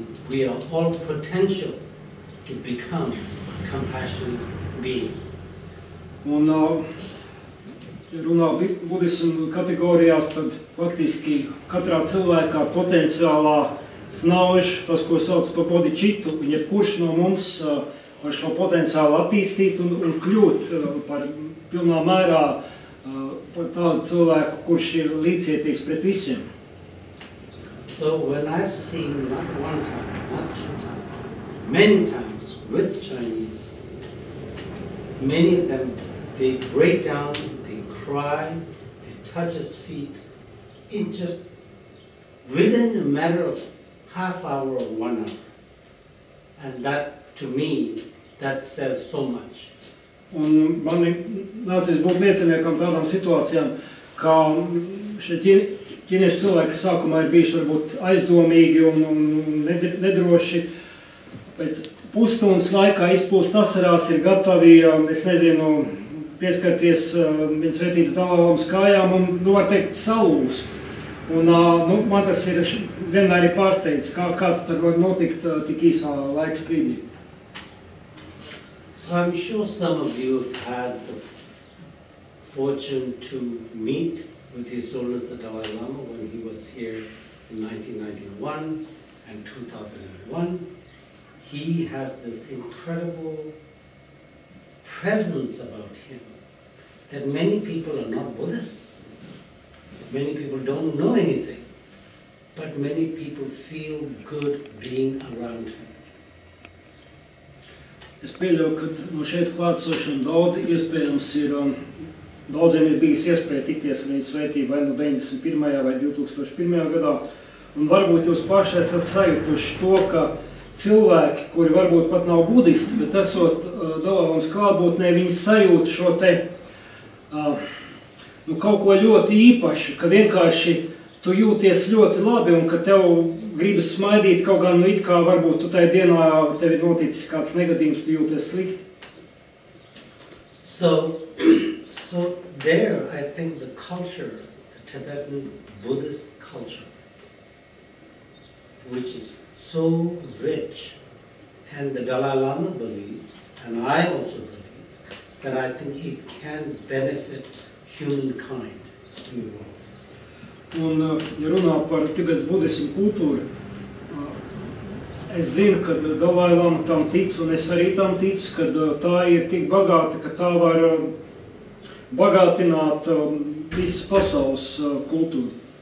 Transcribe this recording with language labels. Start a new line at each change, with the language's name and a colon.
English: We are all potential to become a compassionate being.
Latvian: Un, ja runā budismu kategorijās, tad faktiski katrā cilvēkā potenciālā snauž tas, ko sauc par bodhičitu, un jebkurš no mums var šo potenciālu attīstīt un kļūt par pilnā mērā par tādu cilvēku, kurš ir līdzcietīgs pret visiem.
English: So when I've seen not one time, not 2 times, many times with Chinese, many of them, they break down, they cry, they touch his feet, in just within a matter of half hour or 1 hour. And that, to me, that says so much.
Latvian: Un man ir nācies būt lieciniekam tādām situācijām, kā šie ķīniešu cilvēki sākumā ir bijuši varbūt aizdomīgi un nedroši. Pēc pusstundas laikā izplūst asarās, ir gatavi, es nezinu, pieskarties viņa svētības Dalai Lamas kājām un, var teikt, salūst. Un man tas ir vienmēr ir pārsteidz, kāds tad var notikt tik īsā laika sprīdī.
English: So I'm sure some of you have had the fortune to meet with His Holiness the Dalai Lama when he was here in 1991 and 2001. He has this incredible presence about him that many people are not Buddhists. Many people don't know anything, but many people feel good being around him.
Latvian: Es pieļauju, ka no šeit klātsošiem daudzi iespējams ir, daudziem ir bijis iespēja tikties ar viņu svētību vai no 91. vai 2001. gadā, un varbūt jūs paši esat sajutuši to, ka cilvēki, kuri varbūt pat nav budisti, bet esot Dalai Lamas klātbūtnē, viņi sajūt šo te kaut ko ļoti īpašu, ka vienkārši tu jūties ļoti labi un ka tev gribas smaidīt, kaut gan it kā varbūt tu tajā dienā tev ir noticis kāds negadījums, tu jūties slikti.
English: So there, I think the culture, the Tibetan Buddhist culture, which is so rich, and the Dalai Lama believes, and I also believe, that I think it can benefit humankind in the world.
Latvian: Un, ja runā par Tibetas budismu kultūru, es zinu, ka Dalai Lama tam tic, un es arī tam ticu, ka tā ir tik bagāta, ka tā var bagātināt visas pasaules kultūru.